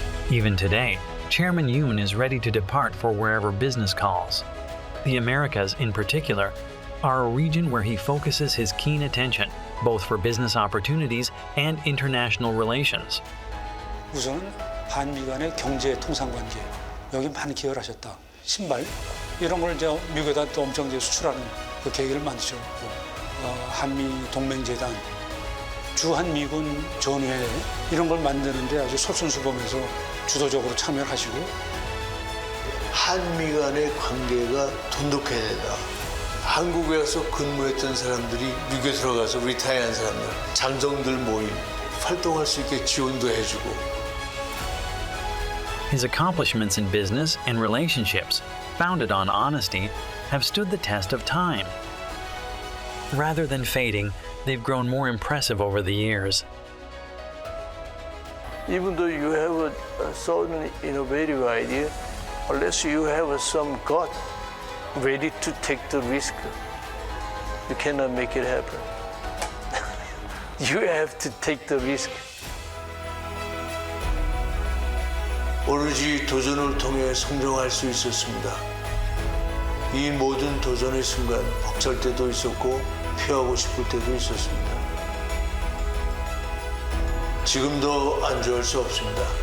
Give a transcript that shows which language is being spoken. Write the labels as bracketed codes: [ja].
[en] Even today, Chairman Yoon is ready to depart for wherever business calls. The Americas, in particular, are a region where he focuses his keen attention, both for business opportunities and international relations. [ko] 우선은 한미 간의 경제 통상관계, 여기 많이 기여를 하셨다. 신발, 이런 걸 이제 미국에다 또 엄청 이제 수출하는 그 계기를 만드셨고, 한미 동맹재단, 주한미군 전회 이런 걸 만드는데 아주 솔선수범해서 주도적으로 참여를 하시고, 한미 간의 관계가 돈독해야 된다. 한국에 가서 근무했던 사람들이 미국에 들어가서 리타이어한 사람들, 장정들 모임, 활동할 수 있게 지원도 해주고. [en] His accomplishments in business and relationships, founded on honesty, have stood the test of time. Rather than fading, they've grown more impressive over the years. Even though you have a certain innovative idea, unless you have some gut ready to take the risk, you cannot make it happen. You have to take the risk. [ko] 오로지 도전을 통해 성장할 수 있었습니다. 이 모든 도전의 순간 벅찰 때도 있었고 피하고 싶을 때도 있었습니다. 지금도 안주할 수 없습니다.